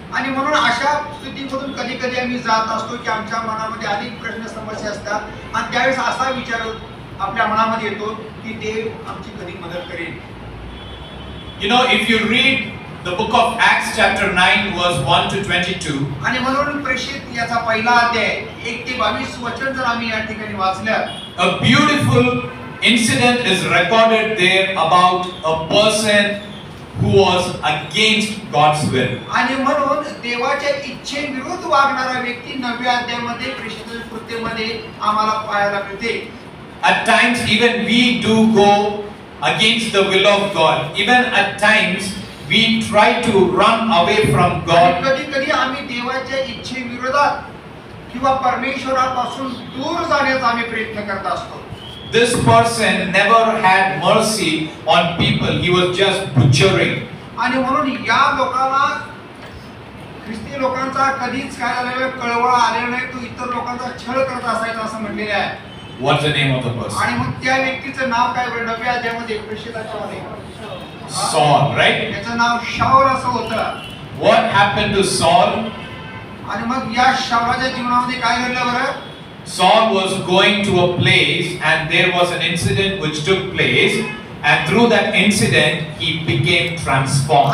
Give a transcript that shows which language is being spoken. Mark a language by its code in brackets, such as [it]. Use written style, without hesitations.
[mr] आणि म्हणून अशा स्थितीमधून कधी कधी आम्ही जात असतो की आमच्या मनामध्ये अनेक प्रश्न समस्या असतात आणि त्यावेळेस असा विचार आपल्या मनामध्ये येतो की देव आमची कधी मदत करेल. [en] You know, if you read the book of Acts chapter 9 verse 1 to 22, [mr] आणि म्हणून प्रेषित याचा पहिला अध्याय 1 ते 22 वचन जर आम्ही या ठिकाणी वाचलं, [en] a beautiful incident is recorded there about a person who was against God's will. [mr] आणि म्हणून देवाच्या इच्छेविरुद्ध वागणारा व्यक्ती 9व्या अध्यायामध्ये प्रेषित कृत्यमध्ये आम्हाला पाहायला मिळते. [en] At times even we do go against the will of God. Even at times we try to run away from God. [mr] कधी कधी आम्ही देवाच्या इच्छेविरोधात किंवा परमेश्वरापासून दूर जाण्याचा आम्ही प्रयत्न करत असतो. [en] This person never had mercy on people. He was just butchering. [mr] आणि म्हणून या लोकांना ख्रिस्ती लोकांचा कधीच काय झालेलं कळवळा आलेला नाही, तो इतर लोकांचा छळ करत असायचा असं म्हटलेलं आहे. [en] What's the name of the person? [mr] आणि मग त्या व्यक्तीचं नाव काय बरं? 9व्या अध्यायामध्ये प्रेषिताच्यामध्ये [en] Saul, right? [mr] त्याचं नाव शाऊल असं होतं. [en] What happened to Saul? [mr] आणि मग या शाऊलाच्या जीवनामध्ये काय घडलं बरं? [en] Saul was going to a place and there was an incident which took place, and through that incident he became transformed.